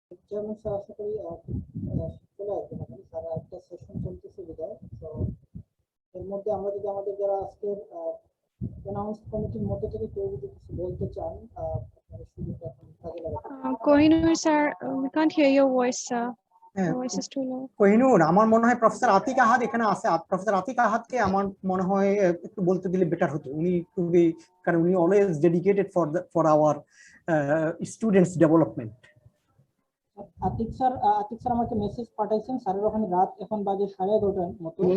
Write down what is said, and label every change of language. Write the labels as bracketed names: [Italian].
[Bangla] Chairman sir আশা করি চলে আসবেন এখানে স্যার একটা সেশন চলতেছে বিদায় তো এর মধ্যে আমরা যদি আমাদের যারা আজকের অ্যানাউন্স কমিটির মধ্যে থেকে কেউ যদি কিছু বলতে চান আপনারা সুযোগটা এখন কাজে লাগাতে [English] Kohinoor, sir, we can't hear your voice, sir. [Bangla] হ্যাঁ, [English] Your voice is too low. [Bangla] Kohinoor, আমার মনে হয় প্রফেসর আতিক আহাদ এখানে আছে। প্রফেসর আতিক আহাদকে আমার মনে হয় একটু বলতে দিলে বেটার হতো। উনি খুবই, কারণ উনি [English] Always dedicated for our students development. [Bangla] Atik sir আমাকে মেসেজ পাঠাইছেন, স্যারের ওখানে রাত এখন বাজে 11:30 মতো